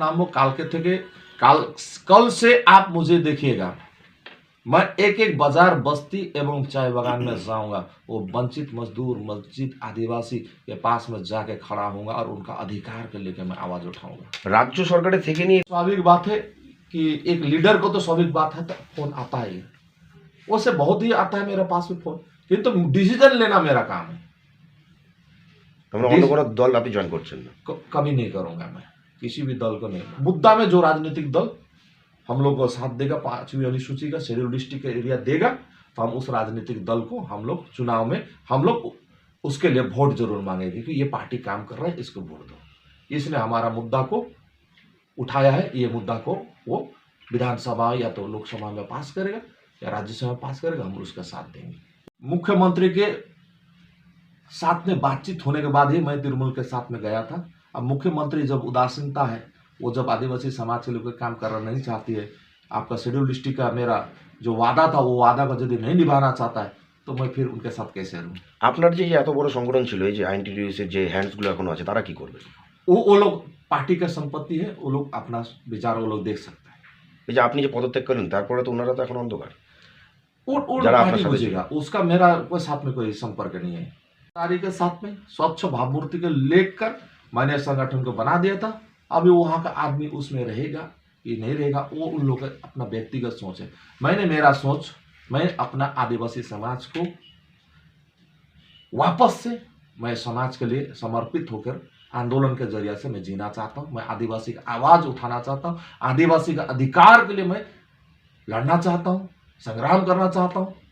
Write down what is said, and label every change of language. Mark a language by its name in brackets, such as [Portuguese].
[Hindi] नामों काल के थे, कल से आप मुझे देखिएगा, मैं एक एक बाजार, बस्ती एवं चाय बगान में जाऊंगा, वो वंचित मजदूर, वंचित आदिवासी के पास में जाके खड़ा होऊंगा और उनका अधिकार के लेकर मैं आवाज उठाऊंगा। [Bangla] রাজ্য সরকারের থেকে নিয়ে [Hindi] स्वाभाविक बात है कि एक लीडर को तो स्वाभाविक बात है, तो फोन आता ही है, उससे बहुत ही आता है मेरे पास में फोन, किंतु डिसीजन लेना मेरा काम है। [Bangla] আমরা অন্য কোনো দল আপনি জয়েন করছেন না? [Hindi] कभी नहीं करूंगा मैं किसी भी दल को नहीं। मुद्दा में जो राजनीतिक दल हम लोग को साथ देगा, 5वीं अनुसूची का शेड्यूल डिस्ट्रिक्ट एरिया देगा, तो हम उस राजनीतिक दल को हम लोग चुनाव में हम लोग उसके लिए वोट जरूर मांगेंगे कि ये पार्टी काम कर रहा है, इसको वोट दो। इसने हमारा मुद्दा को उठाया है, ये मुद्दा को वो विधानसभा या तो लोकसभा में पास करेगा या राज्यसभा में पास करेगा, हम उसका साथ देंगे। मुख्यमंत्री के साथ में बातचीत होने के बाद ही मैं तृणमूल के साथ में गया था। अब मुख्यमंत्री जब उदासीनता है, वो जब आदिवासी समाज के लिए कोई काम करना नहीं चाहती है, आपका शेड्यूल डिस्ट्रिक्ट का मेरा जो वादा था वो वादा को यदि नहीं निभाना चाहता है, तो मैं फिर उनके साथ कैसे रहूँ। [Bangla] আপনার যে এত বড় সংগঠন ছিল, এই যে আইএনটিটিউসির যে হ্যান্ডসগুলো এখনো আছে, তারা কি করবে? [Hindi] वो लोग पार्टी का संपत्ति है, वो लोग अपना विचार वो लोग देख सकते हैं। [Bangla] এই যে আপনি যে পদত্যাগ করলেন, তারপরে তো ওনারা তো এখন অন্ধকার। [Hindi] वो जरा अपना पार्टी समझिए। बुझेगा, उसका मेरा कोई साथ में कोई संपर्क नहीं है। तारी के साथ में स्वच्छ भावमूर्ति को लेकर मैंने संगठन को बना दिया था। अभी वहाँ का आदमी उसमें रहेगा कि नहीं रहेगा, वो उन लोगों का अपना व्यक्तिगत सोच है। मैंने मेरा सोच, मैं अपना आदिवासी समाज को वापस से मैं समाज के लिए समर्पित होकर आंदोलन के जरिए से मैं जीना चाहता हूँ। मैं आदिवासी का आवाज उठाना चाहता हूँ, आदिवासी का अधिकार के लिए मैं लड़ना चाहता हूँ, संग्राम करना चाहता हूँ।